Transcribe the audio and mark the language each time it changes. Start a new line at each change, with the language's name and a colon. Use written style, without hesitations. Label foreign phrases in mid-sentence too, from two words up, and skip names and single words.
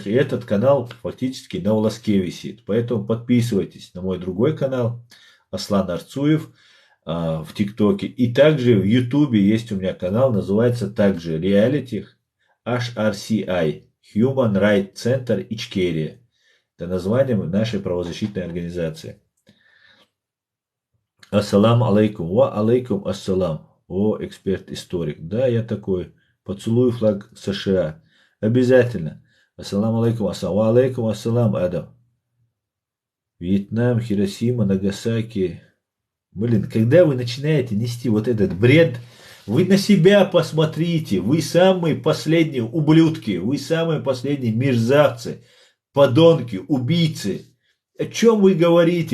Russian: И этот канал фактически на волоске висит. Поэтому подписывайтесь на мой другой канал, Аслан Арцуев, в ТикТоке. И также в Ютубе есть у меня канал, называется также Reality HRCI, Human Rights Center Ичкерия. Это название нашей правозащитной организации.
Arabic: السلام عليكم. وعليكم السلام.
Russian: О, эксперт-историк. Да, я такой. Поцелую флаг США. Обязательно.
Arabic: السلام عليكم السلام. وعليكم السلام, Адам.
Russian: Вьетнам, Хиросима, Нагасаки. Блин, когда вы начинаете нести вот этот бред, вы на себя посмотрите. Вы самые последние ублюдки. Вы самые последние мерзавцы. Подонки, убийцы. О чем вы говорите?